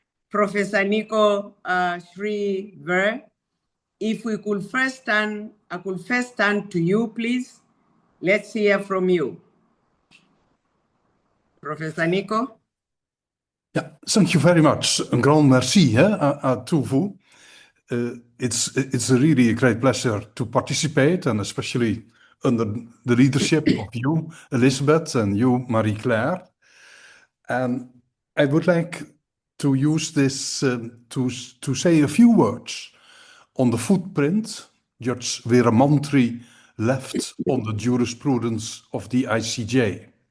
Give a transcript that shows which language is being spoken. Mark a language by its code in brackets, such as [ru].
[en] Professor Nico Schrevejen, if we could first turn, I could first turn to you, please. Let's hear from you. Professor Nico. Yeah, thank you very much. [fr] Un grand merci à tous vous. [en] It's really a great pleasure to participate, and especially under the leadership of you, Elizabeth, and you, Marie-Claire. And I would like to use this to say a few words on the footprint Judge Weeramantry left on the jurisprudence of the ICJ.